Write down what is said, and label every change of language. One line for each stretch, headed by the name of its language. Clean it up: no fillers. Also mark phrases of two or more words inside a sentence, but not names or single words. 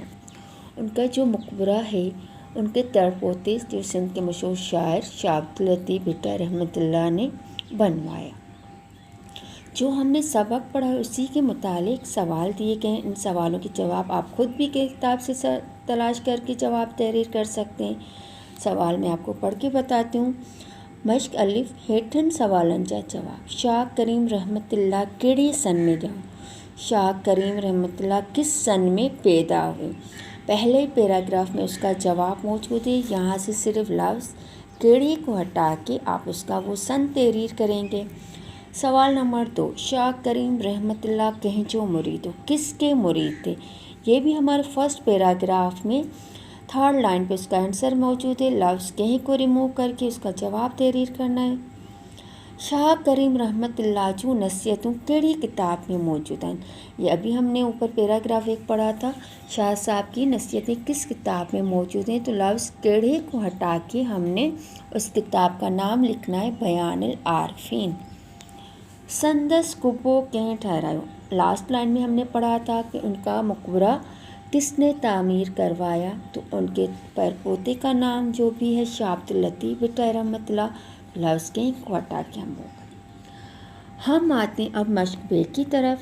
Urdu: ان کا جو مقبرہ ہے ان کے پڑپوتے جو سندھ کے مشہور شاعر شاہ عبداللطیف بھٹو رحمت اللہ نے بنوایا. جو ہم نے سبق پڑھا ہے اسی کے متعلق سوال دیے گئے. ان سوالوں کے جواب آپ خود بھی کتاب سے تلاش کرکے جواب تحریر کر سکتے ہیں. سوال میں آپ کو پڑھ کے بتاتی ہوں. مشق الف.
Sindhi: हेठनि सवालनि जा जवाब. शाह करीम रहमतुल्लाह कहिड़े सन में ॼाओ.
Urdu: شاہ کریم رحمت اللہ کس سن میں پیدا ہوئے. پہلے پیراگراف میں اس کا جواب موجود ہے. یہاں سے صرف لفظ کہڑے کو ہٹا کے آپ اس کا وہ سن تحریر کریں گے. سوال نمبر 2.
Sindhi: शाह करीम रहमतुल्लाह कंहिंजो मुरीद हो.
Urdu: کس کے مرید تھے. یہ بھی ہمارے
English: first paragraph
Urdu: میں
English: third line
Urdu: پے اس کا آنسر موجود ہے. لفظ کہیں کو ریموو کرکے اس کا جواب تحریر کرنا ہے.
Sindhi: शाह करीम रहमतुल्लाह जूं नसीहतूं कहिड़ी किताब में मौजूद हैं.
Urdu: یہ ابھی ہم نے اوپر پیراگراف 1 پڑھا تھا۔ شاہ صاحب کی نصیحتیں کس کتاب میں موجود ہیں. تو لفظ کہڑے کو ہٹا کے ہم نے اس کتاب کا نام لکھنا ہے بیان العارفین.
Sindhi: संदसि कुबो कंहिं ठहरायो.
English: last line
Urdu: میں ہم نے پڑھا تھا کہ ان کا مقبرہ کس نے تعمیر کروایا. تو ان کے پڑپوتے کا نام جو بھی ہے شاہ عبداللطیف بھٹو رحمت اللہ. لفظ کہیں کو ہٹا کے ہم آتے ہیں اب مشق بے کی طرف.